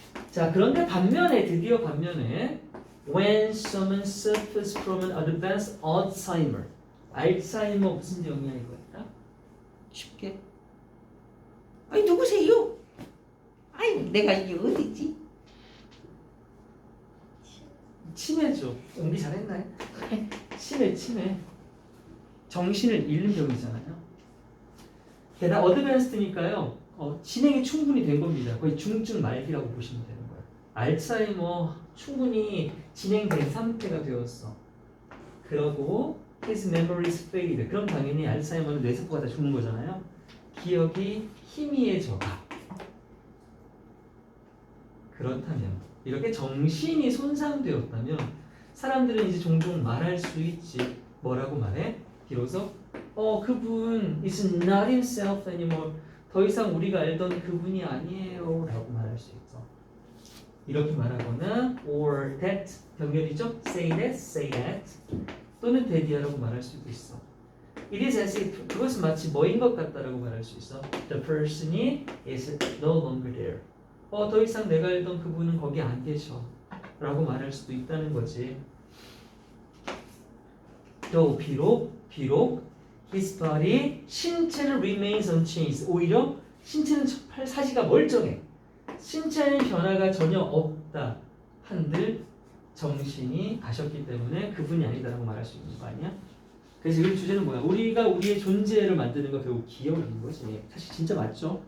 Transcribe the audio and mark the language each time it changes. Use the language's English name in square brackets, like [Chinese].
[Korean] 자, 그런데 반면에 드디어 반면에 [English] when someone suffers from an advanced Alzheimer. [Korean] 알츠하이머 무슨 병이야 이거야? 쉽게. 아니 누구세요? 아니 내가 이게 어디지? 치매죠. 연기 잘했나요? 치매. 정신을 잃는 병이잖아요. 게다가 어드밴스드니까요. 진행이 충분히 된 겁니다. 거의 중증 말기라고 보시면 되는 거예요. 알츠하이머 충분히 진행된 상태가 되었어. 그러고 [English] his memory is faded. [Korean] 그럼 당연히 알츠하이머는 뇌세포가 다 죽는 거잖아요. 기억이 희미해져가. 그렇다면 이렇게 정신이 손상되었다면 사람들은 이제 종종 말할 수 있지. 뭐라고 말해? 비로소 그분 [English] is not himself anymore. [Korean] 더 이상 우리가 알던 그분이 아니에요 라고 말할 수 있어. 이렇게 말하거나 [English] or that [Korean] 병렬이죠. [English] say that [Korean] 또는 that이라고 말할 수도 있어. [English] It is as if [Korean] 그것은 마치 뭐인 것 같다라고 말할 수 있어. [English] The person이 is no longer there. [Korean] 더 이상 내가 알던 그분은 거기 안 계셔 라고 말할 수도 있다는 거지. 또 비록 [English] his body [Korean] 신체는 [English] remains unchanged. [Korean] 오히려 신체는 사시가 멀쩡해. 신체는 변화가 전혀 없다 한들 정신이 가셨기 때문에 그분이 아니다라고 말할 수 있는 거 아니야? 그래서 이 주제는 뭐야? 우리가 우리의 존재를 만드는 거 결국 기억인 거지. 사실 진짜 맞죠?